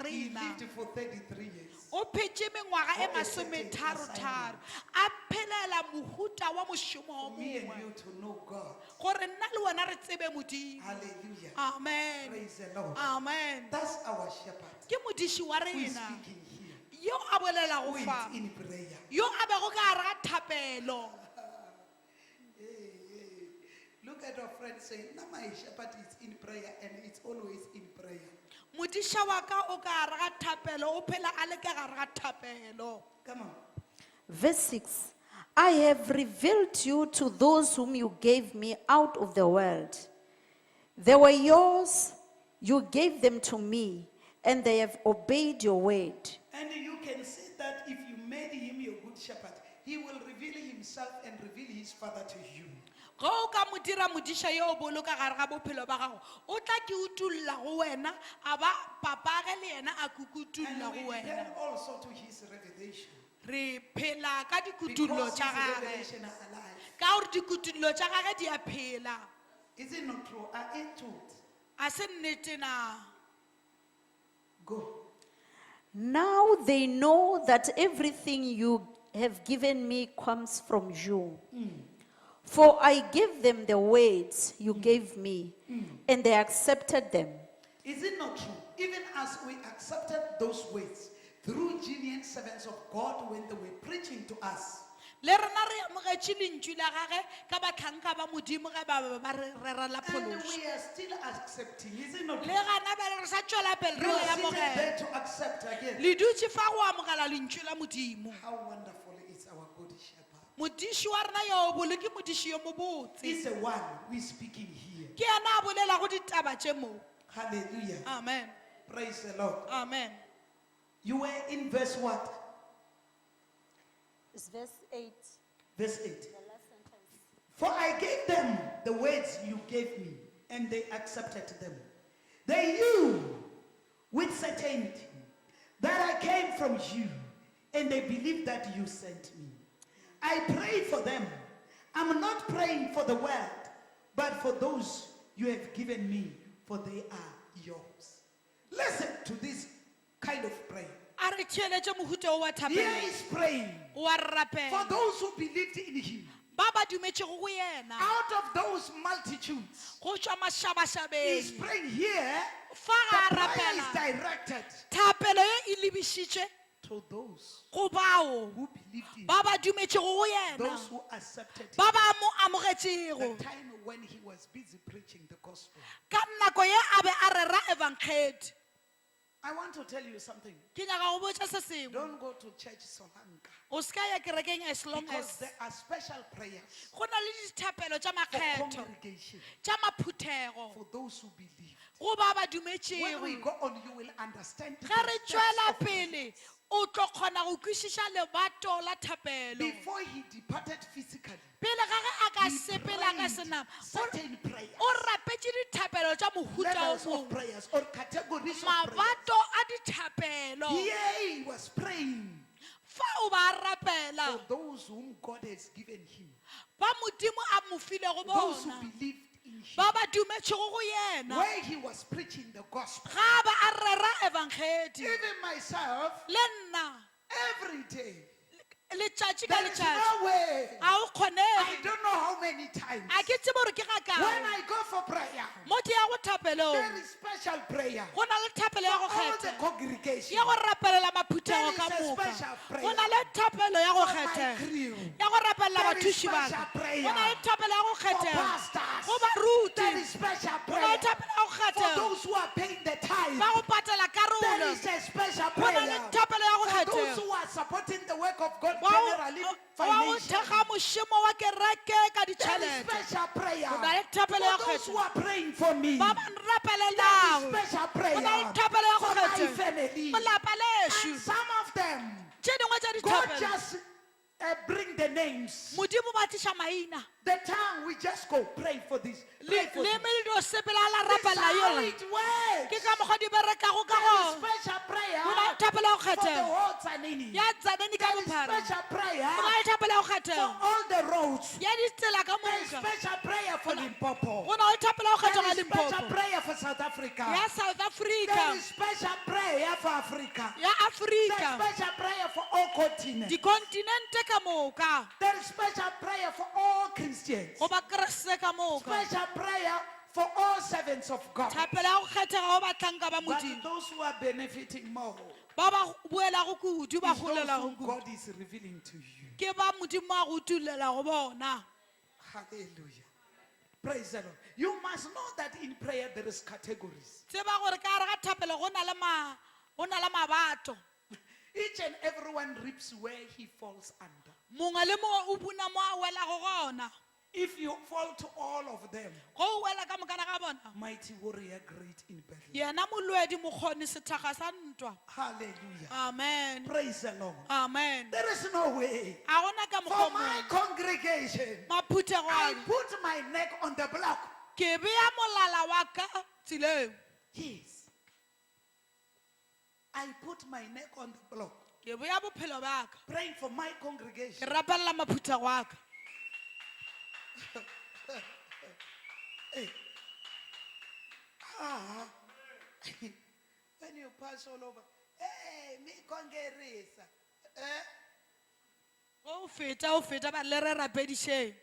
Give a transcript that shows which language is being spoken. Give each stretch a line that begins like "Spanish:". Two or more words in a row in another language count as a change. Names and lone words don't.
English: He
Northern Sotho: rena.
English: lived for 33 years.
Northern Sotho: O phetše mengwaga e
English: For a certain
Northern Sotho: masometharotharo. A phelela mohuta wa mošomo o
English: For me and
Northern Sotho: mongwe.
English: you to know God.
Northern Sotho: Gore nna le wena re tsebe Modimo.
English: Hallelujah. Amen. Praise the Lord. Amen. That's our shepherd
Northern Sotho: Ke modiši wa
English: who is
Northern Sotho: rena
English: speaking here.
Northern Sotho: yo a bolelago
English: Who is
Northern Sotho: fa
English: in prayer.
Northern Sotho: yo a bego ka gare ga thapelo.
English: Hey. Look at our friend saying, "Now my shepherd is in prayer and it's always in prayer."
Northern Sotho: Modiša wa ka o ka gare ga thapelo o phela a le ka gare ga thapelo.
English: Come on. Verse 6 I have revealed you to those whom you gave me out of the world. They were yours, you gave them to me, and they have obeyed your word. And you can see that if you made him your good shepherd, he will reveal himself and reveal his father to you.
Northern Sotho: Ge o ka mo dira modiša yo o boloka gare ga bophelo ba gago, o tla ke utulla go wena, a ba papage le yena a
English: And
Northern Sotho: kukutulla
English: we
Northern Sotho: go wena.
English: depend also to his revelation.
Northern Sotho: Re phela ka dikutullo
English: Because
Northern Sotho: tša
English: his
Northern Sotho: gage.
English: revelation are alive.
Northern Sotho: Ka gore dikutullo tša gage di a phela.
English: Is it not true? Are it truth?
Northern Sotho: A se nnete na.
English: Go. Now they know that everything you have given me comes from you. For I gave them the words you gave me, and they accepted them. Is it not true? Even as we accepted those words through genuine servants of God when they were preaching to us,
Northern Sotho: le rena re amogetše lentšu la gage ka batlhanka ba modimo ge ba be ba re rerela
English: And
Northern Sotho: phološo
English: we are still accepting, is it not?
Northern Sotho: le gana bele re sa tšwela pele
English: You
Northern Sotho: re
English: are
Northern Sotho: le
English: seated
Northern Sotho: amogela
English: there to accept again.
Northern Sotho: le dutše fa go amogela lentšu la modimo
English: How wonderful is our good shepherd.
Northern Sotho: modiši wa rena yo bole ke modiši yo mobotse
English: He's the one who is speaking here.
Northern Sotho: ke yena a bolelago ditaba tše moo
English: Hallelujah.
Northern Sotho: amen
English: Praise the Lord.
Northern Sotho: amen
English: You were in verse what? It's verse 8. Verse 8. For I gave them the words you gave me, and they accepted them. They knew with certainty that I came from you, and they believed that you sent me. I pray for them. I'm not praying for the world, but for those you have given me, for they are yours. Listen to this kind of prayer.
Northern Sotho: a re theeletše mohuta o wa
English: Here
Northern Sotho: thapelo
English: is praying
Northern Sotho: wa
English: for
Northern Sotho: rapela
English: those who believed in him.
Northern Sotho: ba ba dumetšego go yena
English: Out of those multitudes,
Northern Sotho: go tšwa
English: he's
Northern Sotho: mašabašabeng
English: praying here.
Northern Sotho: fa ga a
English: The prayer is
Northern Sotho: rapela
English: directed
Northern Sotho: thapelo ye e lebišitše
English: to those
Northern Sotho: go bao
English: who believed in him,
Northern Sotho: ba ba dumetšego go yena
English: those who accepted him.
Northern Sotho: ba ba mo amogetšego
English: The time when he was busy preaching the gospel.
Northern Sotho: ka nako ye a be a rera evankgedi
English: I want to tell you something.
Northern Sotho: ke nyaka go botša se sengwe
English: Don't go to church Solanka,
Northern Sotho: o se ka ya kerekeng
English: as long because as there are special prayers
Northern Sotho: go na le dithapelo tša
English: for
Northern Sotho: makgetho
English: congregation,
Northern Sotho: tša maphuthego
English: for those who believe.
Northern Sotho: go ba ba
English: When we
Northern Sotho: dumetšego
English: go on, you will understand the
Northern Sotho: ge re
English: steps
Northern Sotho: tšwela
English: of
Northern Sotho: pele o tlo kgona go kwešiša lebato la thapelo
English: before he departed physically.
Northern Sotho: pele ga ge a ka
English: He
Northern Sotho: sepela ka
English: prayed
Northern Sotho: senama
English: certain prayers,
Northern Sotho: o rapetše dithapelo tša mohuta o
English: levels of
Northern Sotho: mongwe
English: prayers or categories of prayers.
Northern Sotho: mabato a dithapelo
English: Here he was praying
Northern Sotho: fa o ba rapela
English: for those whom God has given him,
Northern Sotho: ba modimo a mo filego
English: those who
Northern Sotho: bona
English: believed in him.
Northern Sotho: ba ba dumetšego go yena
English: Where he was preaching the gospel.
Northern Sotho: ga ba a rera evankgedi
English: Even myself,
Northern Sotho: le nna
English: every day,
Northern Sotho: letšatši ka
English: there is
Northern Sotho: letšatši
English: no way.
Northern Sotho: ga o
English: I
Northern Sotho: kgonege
English: don't know how many times.
Northern Sotho: a ke tsebe gore ke ga
English: When
Northern Sotho: kae
English: I go for prayer,
Northern Sotho: mo ke ya go thapelong
English: there is special prayer
Northern Sotho: go na le thapelo ya go
English: for all the
Northern Sotho: kgetha
English: congregation.
Northern Sotho: ya go rapelela maphuthego
English: There
Northern Sotho: ka
English: is a
Northern Sotho: moka
English: special prayer
Northern Sotho: go na le thapelo ya go
English: for my
Northern Sotho: kgethega
English: crew.
Northern Sotho: ya go rapelela
English: There is
Northern Sotho: bathuši baka
English: special prayer
Northern Sotho: go na le thapelo ya go
English: For
Northern Sotho: kgethega
English: pastors,
Northern Sotho: go baruti
English: there is special
Northern Sotho: go na
English: prayer
Northern Sotho: le thapelo ya go
English: for
Northern Sotho: kgethega
English: those who are paying the tithe.
Northern Sotho: ba go patela
English: There
Northern Sotho: karolo
English: is a special
Northern Sotho: go na le
English: prayer
Northern Sotho: thapelo ya go
English: for those
Northern Sotho: kgethega
English: who are supporting the work of God
Northern Sotho: wa
English: generally
Northern Sotho: go
English: financially.
Northern Sotho: thekga mošomo wa kereke ka
English: There is
Northern Sotho: ditšhelete
English: special prayer
Northern Sotho: go na le thapelo ya
English: for
Northern Sotho: go
English: those who
Northern Sotho: kgethega
English: are praying for me.
Northern Sotho: ba ba
English: There is
Northern Sotho: nrapelelago
English: special
Northern Sotho: go
English: prayer
Northern Sotho: na le thapelo ya go
English: for my
Northern Sotho: kgethega
English: family.
Northern Sotho: go lapa lešo
English: And some of them,
Northern Sotho: tše dingwe tša
English: God
Northern Sotho: dithapelo
English: just bring the names.
Northern Sotho: modimo ba tliša maina
English: The tongue, we just go pray for this. Pray for this.
Northern Sotho: leme le dio sepela la
English: This is
Northern Sotho: rapelela
English: how
Northern Sotho: yola
English: it works.
Northern Sotho: ke ka mokgwa di berekago ka
English: There is
Northern Sotho: go
English: special prayer
Northern Sotho: go na le thapelo ya go
English: for the
Northern Sotho: kgethega
English: whole Tsanini.
Northern Sotho: ya tsaneni ka
English: There is
Northern Sotho: bophara
English: special prayer
Northern Sotho: go na le thapelo ya go
English: for
Northern Sotho: kgethega
English: all the roads.
Northern Sotho: ya ditsela ka
English: There is
Northern Sotho: moka
English: special prayer for Limpopo.
Northern Sotho: go na le thapelo ya go kgethega
English: There is special
Northern Sotho: limpopo
English: prayer for South Africa.
Northern Sotho: ya south
English: There
Northern Sotho: africa
English: is special prayer for Africa.
Northern Sotho: ya
English: There is
Northern Sotho: afrika
English: special prayer for all continents.
Northern Sotho: dikontinente ka moka
English: There is special prayer for all Christians.
Northern Sotho: go ba keresete ka moka
English: Special prayer for all servants of God.
Northern Sotho: thapelo ya go kgethega go batlanka ba
English: But
Northern Sotho: modimo
English: those who are benefiting more
Northern Sotho: ba ba buelago kudu ba
English: is those
Northern Sotho: golelago
English: who
Northern Sotho: kudu
English: God is revealing to you.
Northern Sotho: ke ba modimo a go tulela go bona
English: Hallelujah. Praise the Lord. You must know that in prayer there is categories.
Northern Sotho: tseba gore ka gare ga thapelo go na le mabato
English: Each and everyone reaps where he falls under.
Northern Sotho: mongwe le mongwe o buna mo a welago gona
English: If you fall to all of them,
Northern Sotho: go o wela ka mokana ga bona
English: mighty warrior great in battle.
Northern Sotho: yena molwedi mokgoni sethaga sa ntwa
English: Hallelujah.
Northern Sotho: amen
English: Praise the Lord.
Northern Sotho: amen
English: There is no way.
Northern Sotho: a gona ka
English: For
Northern Sotho: mokgwa
English: my
Northern Sotho: mongwe
English: congregation,
Northern Sotho: maphuthego
English: I
Northern Sotho: a me.
English: put my neck on the block.
Northern Sotho: ke bea molala wa ka tseleng
English: Yes. I put my neck on the block.
Northern Sotho: ke bea bophelo ba ka
English: Praying for my
Northern Sotho: ke
English: congregation.
Northern Sotho: rapelela maphuthego a ka
English: Hey. Ah. When you pass all over, hey, me congerisa.
Northern Sotho: o feta ba le re rapedišeng